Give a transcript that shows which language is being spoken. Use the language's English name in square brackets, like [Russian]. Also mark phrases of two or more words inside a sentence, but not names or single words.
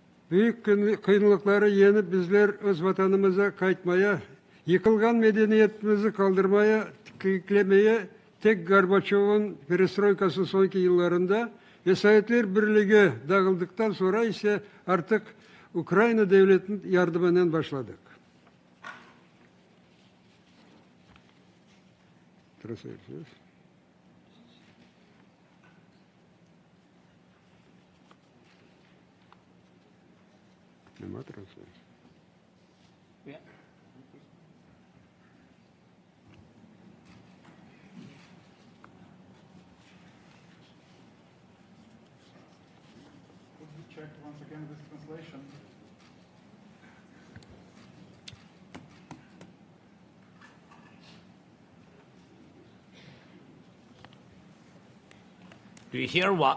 [Crimean Tatar] Büyük kıyınlıkları yenip bizler öz vatanımıza kayıtmaya, yıkılgan medeniyetimizi kaldırmaya, kıyıklemeye tek Gorbaçov'un perestroikasının sonraki yıllarında ve Sovyetler Birliği dağıldıktan sonra ise artık Ukrayna devletinin yardımından başladık. [English] Translations. [Ukrainian] Нема трансляції. [English] Yeah. Could you check once again this translation? Do you hear what?